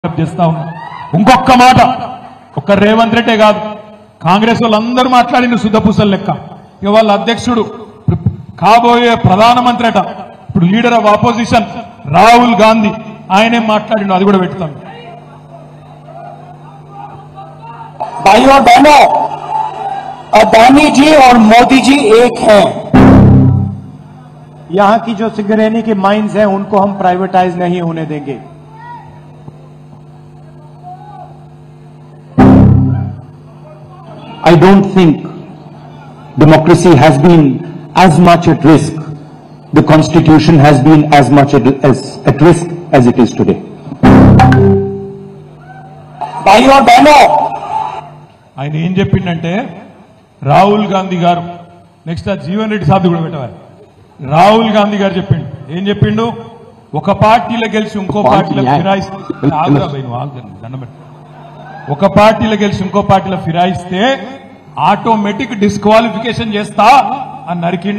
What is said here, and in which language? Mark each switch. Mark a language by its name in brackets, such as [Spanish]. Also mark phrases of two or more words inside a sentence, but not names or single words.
[Telugu] చేస్తా ఉన్నా. ఇంకొక మాట, ఒక్క రేవంత్ రెడ్డి కాదు, కాంగ్రెస్ వాళ్ళందరూ మాట్లాడిన శుద్ధపూసలు లెక్క. ఇక వాళ్ళ అధ్యక్షుడు కాబోయే ప్రధానమంత్రి అట, ఇప్పుడు [English] leader of opposition [Telugu] రాహుల్ గాంధీ, ఆయనే మాట్లాడిన, అది కూడా పెడతాను. [Hindi] भाइयों बहनों, अदानी जी और मोदी जी एक हैं। यहां की जो सिंगरेनी की माइंस हैं उनको हम प्राइवेटाइज नहीं होने देंगे। [English] I don't think democracy has been as much at risk, the constitution has been as much at risk as it is today. [Hindi] भाइयों बहनों, [Telugu] ఆయన ఏం చెప్పిండంటే, రాహుల్ గాంధీ గారు, నెక్స్ట్ ఆ జీవన్ రెడ్డి సాబ్ కూడా పెట్టవాలి. రాహుల్ గాంధీ గారు చెప్పిండు, ఏం చెప్పిండు, ఒక పార్టీలో గెలిచి ఇంకో పార్టీలో ఫిరాయిస్తే, ఒక పార్టీలో గెలిచి ఇంకో పార్టీలో ఫిరాయిస్తే [English] automatic disqualification [Telugu] చేస్తా అని నరికిండు.